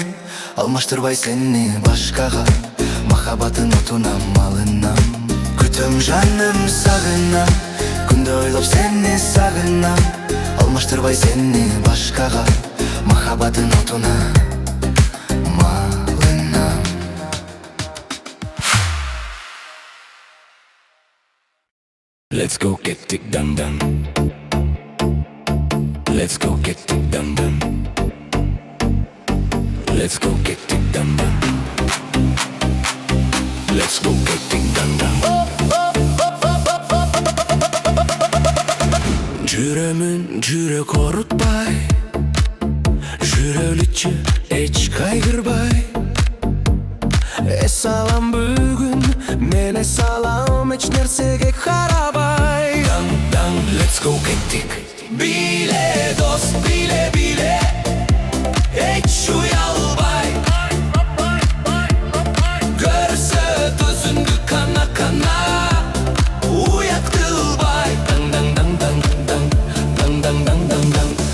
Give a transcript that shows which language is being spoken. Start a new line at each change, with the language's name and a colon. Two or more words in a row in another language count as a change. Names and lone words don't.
Kyrgyz: Алмаштырбай сени башкага, махаббаттын отуна малынам. Күтөм жаным сагынам, күндө ойлоп сени сагынам. Алмаштырбай сени башкага, махаббаттын отуна малынам.
English: Let's go get it done done. Let's go get it done done. Let's go get it done done. Let's go get it done done.
Kyrgyz: Жүрөмүн жүрөк орутпай, жүрөлүчү эч кайгырбай. Эс алам бүгүн, мен эс алам эч нерсеге карабай. Дан дан,
English: let's go get it.
Kyrgyz: Биле дос, биле биле, эч уялбай. Көрсө төзүңдү кана кана, уят кылбай. Дан дан дан дан дан дан дан дан дан дан.